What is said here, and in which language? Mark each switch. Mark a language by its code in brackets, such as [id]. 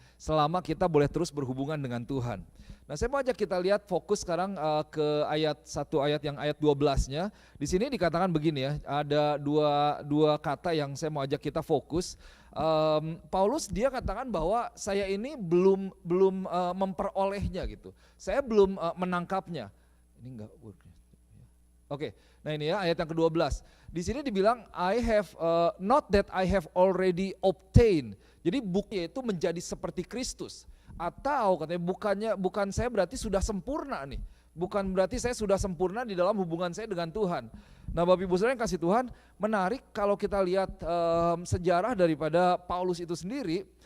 [id] Selama kita boleh terus berhubungan dengan Tuhan. Nah, saya mau ajak kita lihat fokus sekarang ke ayat 12-nya. Di sini dikatakan begini ya, ada dua kata yang saya mau ajak kita fokus. Paulus dia katakan bahwa saya ini belum memperolehnya gitu. Saya belum menangkapnya. Ini enggak work. Oke. Nah, ini ya ayat yang ke-12. Di sini dibilang [en] I have not that I have already obtained. [id] Jadi bukti itu menjadi seperti Kristus. Atau katanya bukan saya berarti sudah sempurna nih. Bukan berarti saya sudah sempurna di dalam hubungan saya dengan Tuhan. Nah, Bapak Ibu Saudara yang kasih Tuhan, menarik kalau kita lihat sejarah daripada Paulus itu sendiri.